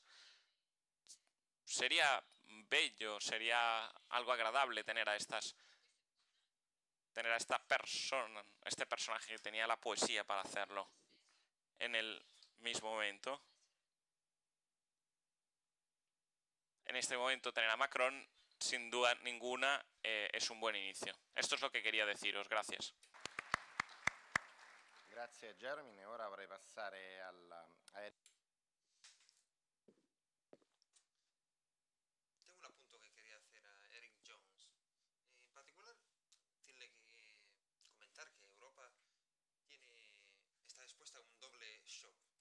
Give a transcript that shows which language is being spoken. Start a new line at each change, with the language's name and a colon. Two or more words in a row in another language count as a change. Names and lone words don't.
Spanish: Sería bello, sería algo agradable tener a esta persona, este personaje que tenía la poesía para hacerlo en el mismo momento. En este momento tener a Macron, sin duda ninguna, es un buen inicio. Esto es lo que quería deciros. Gracias.
Italian: Grazie Jeremy, ora vorrei passare a
Spanish: Tengo un apunto que quería hacer a Eric Jones. En particular, decirle comentar que Europa está expuesta a un doble shock.